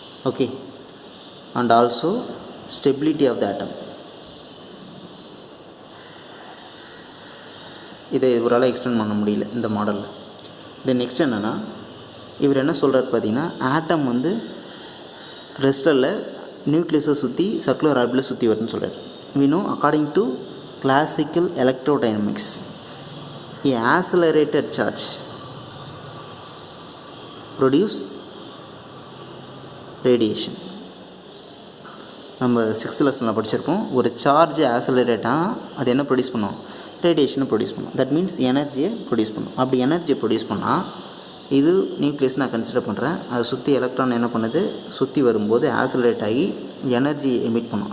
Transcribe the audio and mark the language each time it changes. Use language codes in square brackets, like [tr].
[en] Okay, and also stability of the atom. [ta] இதை இவரால் explain பண்ண முடியல இந்த மாடலில். தென் நெக்ஸ்ட் என்னென்னா, இவர் என்ன சொல்கிறார் பார்த்தீங்கன்னா, ஆட்டம் ரெஸ்டில் நியூக்ளியஸை சுற்றி சர்க்குலர் ஆர்பிட்டில் சுற்றி வருதுன்னு சொல்கிறார். [en] we know according to classical electrodynamics a accelerated charge produce radiation. [ta] நம்ம 6th லெசனில் படிச்சிருப்போம், ஒரு சார்ஜ் ஆக்சலரேட்டாக அது என்ன ப்ரொடியூஸ் பண்ணும், ரேடியேஷனை ப்ரொடியூஸ் பண்ணும். தட் மீன்ஸ் எனர்ஜியை ப்ரொடியூஸ் பண்ணும். அப்படி எனர்ஜியை ப்ரொடியூஸ் பண்ணால் இது நியூக்ளியஸ் நான் கன்சிடர் பண்ணுறேன். அதை சுற்றி எலக்ட்ரான் என்ன பண்ணுது, சுற்றி வரும்போது ஆக்சலரேட் ஆகி எனர்ஜி எமிட் பண்ணும்.